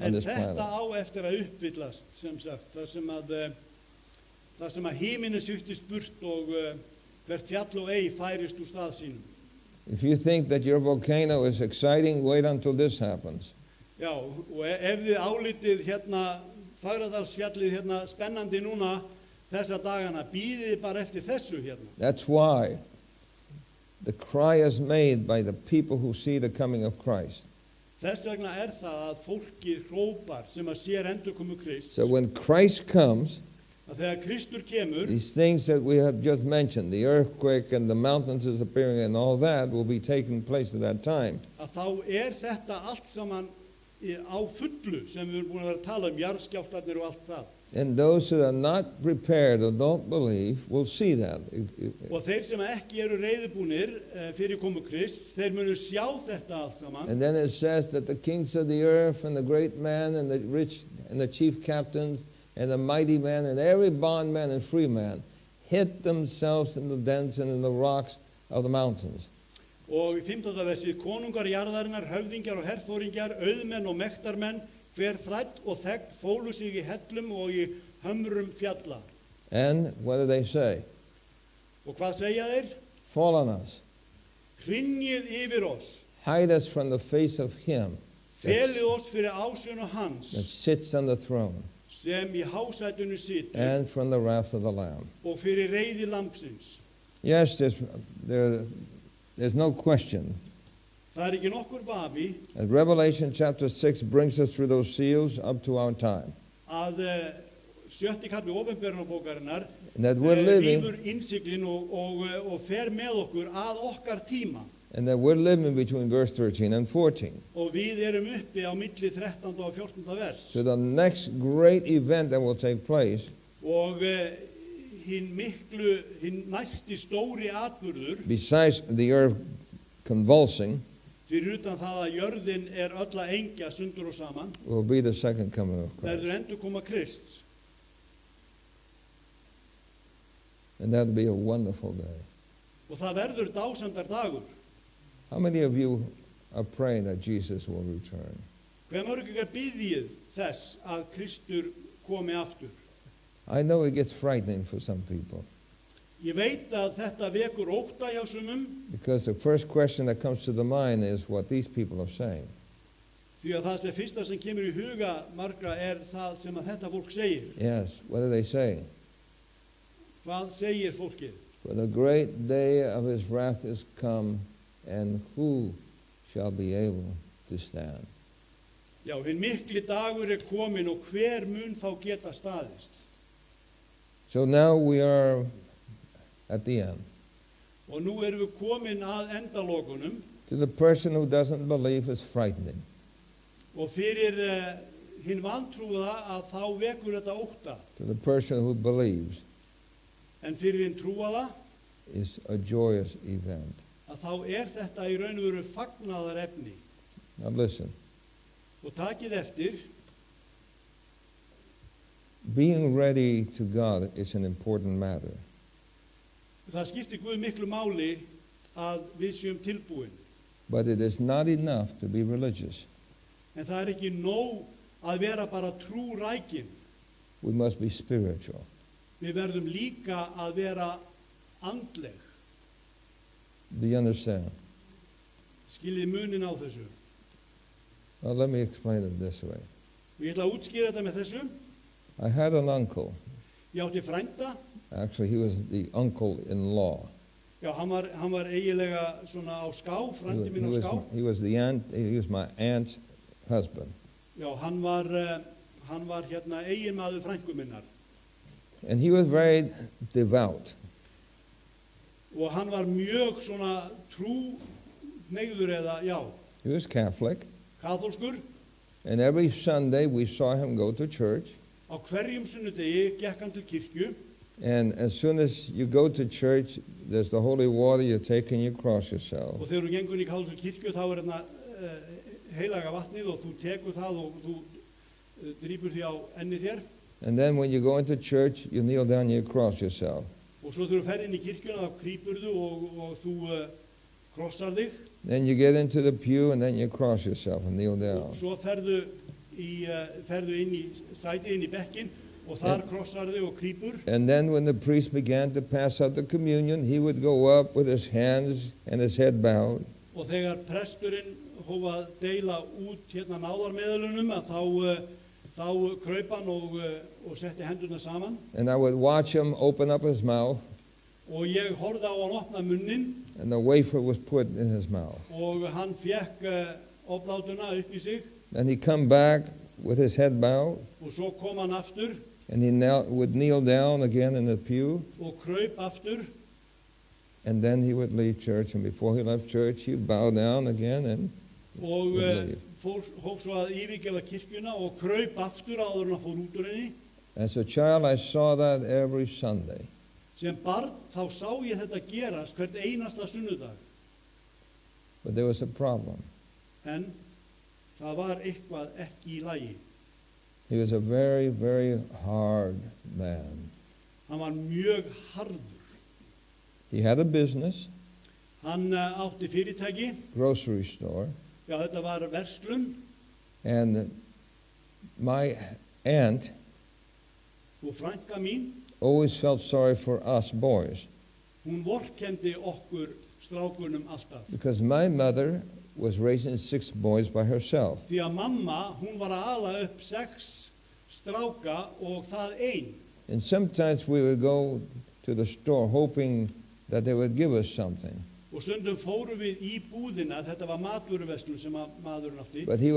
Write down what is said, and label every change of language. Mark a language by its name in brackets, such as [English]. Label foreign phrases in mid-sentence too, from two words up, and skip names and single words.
[Icelandic] En [English] this [Icelandic] þetta [English] planet. [Icelandic] á eftir að uppfyllast, sem sagt, þar sem að himinin sviftist burt og hvert fjall og ei færist úr stað sínum. [English] If you think that your volcano is exciting, wait until this happens. [Icelandic] Já, og ef þið álitið hérna Fagradalsfjallið hérna spennandi núna þessa dagana, bíðið bara eftir þessu hérna. [English] That's why the cry is made by the people who see the coming of Christ. [Icelandic] Þess vegna það að fólkið hrópar sem að sér endurkomu Krists. [English] So when Christ comes, [Icelandic] Að þegar Kristur kemur, [English] these things that we have just mentioned, the earthquake and the mountains disappearing and all that will be taking place at that time. [Icelandic] að þá þetta allt saman á fullu sem við erum búin að vera að tala jarðskjálftarnir og allt það. [English] And those who are not prepared or don't believe will see that. [Icelandic] Og þeir sem ekki eru reiðubúnir fyrir komu Krists, þeir munu sjá þetta allt saman. [English] And then it says that the kings of the earth and the great man and the rich and the chief captains and the mighty man and every bondman and free man hid themselves in the dens and in the rocks of the mountains. [Icelandic] Og í 15. versið, konungar jarðarinnar, höfðingjar og herfóringjar, auðmenn og mektarmenn, hver þræll og þegn fólu sig í hellum og í hömrum fjalla. [English] And what do they say? [Icelandic] Og hvað segja þeir? [English] Fall on us. [Icelandic] Hrynjið yfir oss, [English] Hide us from the face of him [Icelandic] felið oss fyrir ásjónu hans, [English] that sits on the throne [Icelandic] sem í hásætunu situr, [English] and from the wrath of the Lamb. [Icelandic] og fyrir reiði lambsins. [English] Yes, there's no question. [Icelandic] Það ekki nokkur vafi [English] And Revelation chapter 6 brings us through those seals up to our time. [Icelandic] að sjötti kapli Ópenberunarbókarinnar [English] And that we're living, [Icelandic] rýfur innsiglin og fer með okkur að okkar tíma. [English] and that we're living between verse 13 and 14. [Icelandic] Og við erum uppi á milli 13. og 14. vers. [English] So the next great event that will take place [Icelandic] Og hinn næsti stóri atburður, [English] besides the earth convulsing, [Icelandic] fyrir utan það að jörðin öll að engja sundur og saman, [English] will be the second coming of Christ. [Icelandic] verður endurkoma Krists. [English] And that will be a wonderful day. [Icelandic] Og það verður dásamdar dagur. [English] How many of you are praying that Jesus will return? [Icelandic] Hve mörg ykkar biðjið þess að Kristur komi aftur? [English] I know it gets frightening for some people [Icelandic] Ég veit að þetta vekur ótta hjá sumum, [English] because the first question that comes to the mind is what these people are saying. [Icelandic] því að það sem fyrsta sem kemur í huga margra það sem að þetta fólk segir. [English] Yes, what are they saying? [Icelandic] Hvað segir fólkið? [English] For the great day of his wrath is come, and who shall be able to stand? [Icelandic] Já, hinn mikli dagur komin og hver mun þá geta staðist? [English] So now we are at the end. [Icelandic] Og nú erum við komin að endalokunum [English] To the person who doesn't believe, it's frightening. [Icelandic] og fyrir hinn vantrúða að þá vekur þetta ótta. [English] To the person who believes, [Icelandic] En fyrir hinn trúaða [English] it's a joyous event. [Icelandic] að þá þetta í raun og veru fagnaðar efni. [English] Now listen, [Icelandic] Og takið eftir, [English] being ready to God is an important matter. [Icelandic] það skiptir Guð miklu máli að við séum tilbúin. [English] But it is not enough to be religious. [Icelandic] En það ekki nóg að vera bara trúrækin. [English] We must be spiritual. [Icelandic] Við verðum líka að vera andleg. [English] Do you understand? [Icelandic] Skiljið munin á þessu. [English] Well, let me explain it this way. [Icelandic] Og ég ætla að útskýra þetta með þessu. [English] I had an uncle. [Icelandic] Ég átti frænda, [English] Actually, he was the uncle-in-law. [Icelandic] Já, hann var eiginlega svona á ská, frændi minn á ská. [English] He was my aunt's husband. [Icelandic] Já, hann var hérna eiginmaður frænku minnar. [English] And he was very devout. [Icelandic] Og hann var mjög svona trúhneigður eða, já, [English] He was Catholic. [Icelandic] kaþólskur. [English] And every Sunday we saw him go to church. [Icelandic] Á hverjum sunnudegi gekk hann til kirkju. [English] And as soon as you go to church, there's the holy water, you take and you cross yourself. [Icelandic] Og þegar þú gengur í kaþólsku kirkju þá hérna heilaga vatnið og þú tekur það og þú drýpur því á enni þér. [English] And then when you go into church, you kneel down and you cross yourself. [Icelandic] Og svo þegar þú ferð inn í kirkjuna þá krýpurðu og þú krossar þig. [English] Then you get into the pew and then you cross yourself and kneel down. [Icelandic] Og svo ferðu inn í sætið inn í bekkin og þar krossar þig og krýpur. [English] And then when the priest began to pass out the communion, he would go up with his hands and his head bowed. [Icelandic] Og þegar presturinn hóf að deila út hérna náðarmeðalunum þá kraup hann og setti hendurna saman. [English] And I would watch him open up his mouth, [Icelandic] Og ég horfði á hann opna munnin [English] and the wafer was put in his mouth. [Icelandic] og hann fékk oflátuna upp í sig [English] And he'd come back with his head bowed, [Icelandic] og svo kom hann aftur [English] and he would kneel down again in the pew, [Icelandic] og kraup aftur [English] and then he would leave church. And before he left church, he'd bow down again and [Icelandic] og hóf svo að yfirgefa kirkjuna og kraup aftur áður en hann fór út úr henni. [English] as a child, I saw that every Sunday. [Icelandic] Sem barn þá sá ég þetta gerast hvert einasta sunnudag. [English] But there was a problem. [Icelandic] En það var eitthvað ekki í lagi. [English] He was a very, very hard man. [Icelandic] Hann var mjög harður. [English] He had a business, [Icelandic] Hann átti fyrirtæki, [English] grocery store, [Icelandic] já þetta var verslun [English] and my aunt [Icelandic] og frænka mín, [English] always felt sorry for us boys [Icelandic] hún vorkenndi okkur strákunum alltaf. [English] because my mother was raising 6 boys by herself. [Icelandic] Því að mamma, hún var að ala upp 6 stráka og það ein. [English] And sometimes we would go to the store hoping that they would give us something. [Icelandic] Og stundum fórum við í búðina, þetta var matvöruverslun sem maðurinn átti, [English] But he was